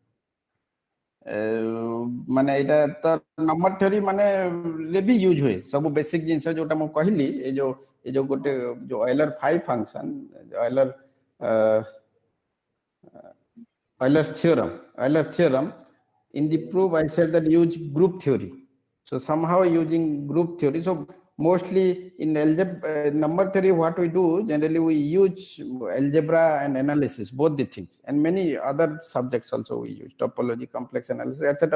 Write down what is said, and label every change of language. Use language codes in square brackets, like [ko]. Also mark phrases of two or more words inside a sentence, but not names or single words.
[or] ମାନେ ଏଇଟା ତ [en] number theory [or] ମାନେ ରେ ବି ୟୁଜ ହୁଏ ସବୁ ବେସିକ ଜିନିଷ ଯୋଉଟା ମୁଁ କହିଲି, ଏ ଯୋଉ ଗୋଟେ ଯୋଉ [en] Euler phi function, Euler's theorem. In the proof, I said that use group theory. So somehow using group theory. So mostly in algebra, number theory, what we do generally we use algebra and analysis, both the things, and many other subjects also we use topology, complex analysis, etc.